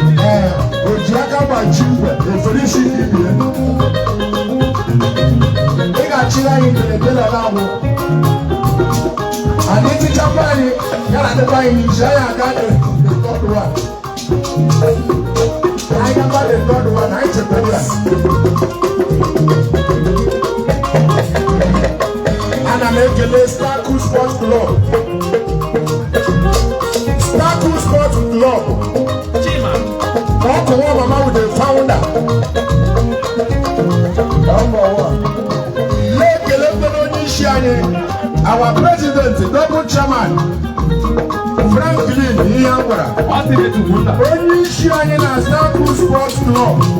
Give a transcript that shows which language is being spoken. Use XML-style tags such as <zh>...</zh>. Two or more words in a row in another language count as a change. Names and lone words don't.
<ig>Ee, o ji aka gbaji igwe, efere isi ka ibie. Ị ga-achịrị anyị mberede na na-anwụ. Anyị tichapụ anyị, ya na dịkwa anyị n'iji anyị aga,</ig> <en>eh, the third one.</en> <ig>Anyị gaba</ig> <en>the third one,</en> <ig>anyị chetara ya. Ana m ekele Star Cool Sports Club. Star Cool Sports Club. Chima. Ọ bụ nwa mama</ig> <en>with the founder. Number one.</en> <ig>Na-ekele mkpere onye isi anyị.</ig> <en>Our president, double chairman, Franklin Ihangwara.</en> <ig>Ọ sị gị tụgbu nna. Onye isi anyị na Star Cruise Sports Club.</ig>